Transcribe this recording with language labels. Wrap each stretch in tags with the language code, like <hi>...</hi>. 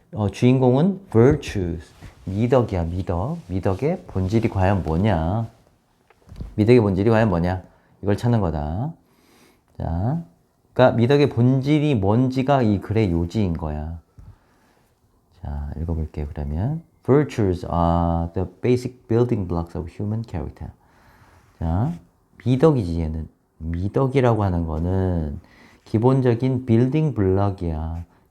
<ko>주인공은 virtues. 미덕이야, 미덕. 미덕의 본질이 과연 뭐냐? 미덕의 본질이 과연 뭐냐? 이걸 찾는 거다. 자, 그러니까 미덕의 본질이 뭔지가 이 글의 요지인 거야. 자, 읽어볼게요.</ko> <en>그러면 Virtues are the basic building blocks of human character.</en> <ko>자, 미덕이지 얘는. 미덕이라고 하는 거는 기본적인 빌딩 블럭이야.</ko>